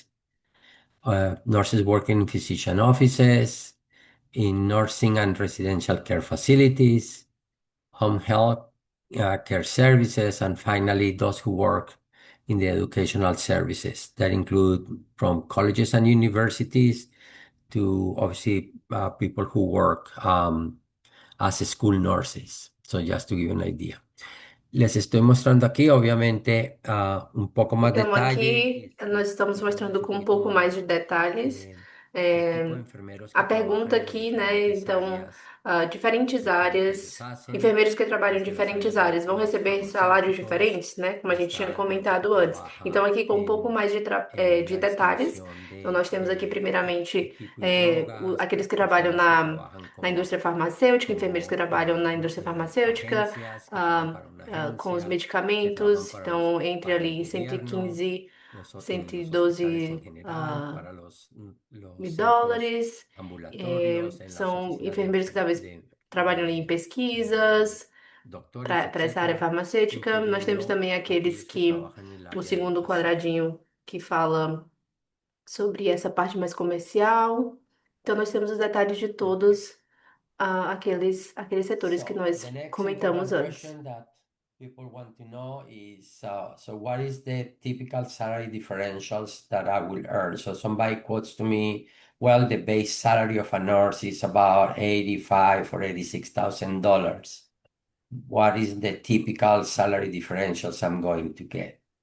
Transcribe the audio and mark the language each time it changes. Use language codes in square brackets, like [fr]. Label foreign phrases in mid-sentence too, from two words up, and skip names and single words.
[en] Nurses working in physician offices, in nursing and residential care facilities, home health care services, and finally those who work in the educational services that include from colleges and universities to obviously people who work as school nurses. So just to give you an idea. [es] Les estoy mostrando aquí, obviamente, un poco más [pt] Então, [es] detalle. [pt] aqui nós estamos mostrando com um pouco mais de detalhes. [es] El tipo de [pt] é, [es] enfermeros [pt] a [es] que trabajan [pt] pergunta [es] en las [pt] aqui, né? [es] diferentes [pt] Então, [es] áreas [pt] diferentes [es] de que ellos [pt] áreas, [es] hacen. [pt] enfermeiros que trabalham em [es] Desde los [pt] diferentes áreas áreas vão [es] de [pt] receber salários [es] farmacéuticos [pt] diferentes, né? Como a gente tinha [es] hasta los que [pt] comentado antes. Então, [es] trabajan [pt] aqui com um pouco mais de [es] en la [pt] detalhes. [es] extracción [pt] Então, nós temos aqui, [es] de [pt] primeiramente, [es] equipo y drogas, [pt] aqueles que trabalham [es] personas que trabajan [pt] na [es] como, [pt] indústria farmacêutica, enfermeiros que [es] como [pt] trabalham na indústria farmacêutica. [es] agencias, que trabajan ah, para una [pt] com os [es] agencia, que trabajan [pt] medicamentos, então entre [es] para el [pt] ali [es] gobierno, [pt] 115, [es] en los hospitales en [pt] 112 [es] general, para [pt] mil [es] los centros [pt] dólares. [es] ambulatorios, en las [pt] São [es] oficinas [pt] enfermeiros que talvez trabalham ali em [es] de [pt] pesquisas [es] doctores, [pt] para essa área [es] etcétera, [pt] farmacêutica. Nós temos [es] incluyendo [pt] também aqueles [es] aquellos que [pt] que, [es] trabajan en el [pt] o [es] área de [pt] segundo [es] educación. [pt] quadradinho, que fala sobre essa parte mais comercial. Então, nós temos os detalhes de todos aqueles setores que [en] So [pt] nós [en] the next [pt] comentamos [en] important [pt] antes. [en] question that people want to know is, so what is the typical salary differentials that I will earn? So somebody quotes to me, well, the base salary of a nurse is about 85 or $86,000. What is the typical salary differentials I'm going to get?